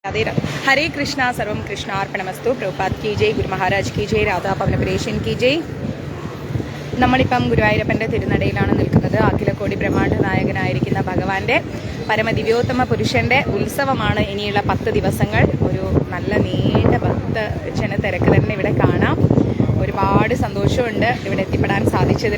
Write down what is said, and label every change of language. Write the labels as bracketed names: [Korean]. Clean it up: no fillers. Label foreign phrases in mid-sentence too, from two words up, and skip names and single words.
[Hindi] हरे कृष्णा [Sanskrit] सर्वं कृष्णार्पणमस्तु [Hindi] प्रभुपाद की जय गुरु महाराज की जय राधा പവനപുരേശൻ की जय [Malayalam] നമ്മളിപ്പം ഗുരുവായൂരപ്പൻ്റെ തിരുനടയിലാണ് നിൽക്കുന്നത്. അഖിലകോടി ബ്രഹ്മാണ്ഡ നായകനായിരിക്കുന്ന ഭഗവാന്റെ പരമദിവ്യോത്തമ പുരുഷന്റെ ഉത്സവമാണ് ഇനിയുള്ള 10 ദിവസങ്ങൾ. ഒരു നല്ല നീണ്ട ഭക്തജന തിരക്ക് തന്നെ ഇവിടെ കാണാം. ഒരുപാട് സന്തോഷമുണ്ട് ഇവിടെ എത്തിപ്പെടാൻ സാധിച്ചതിൽ.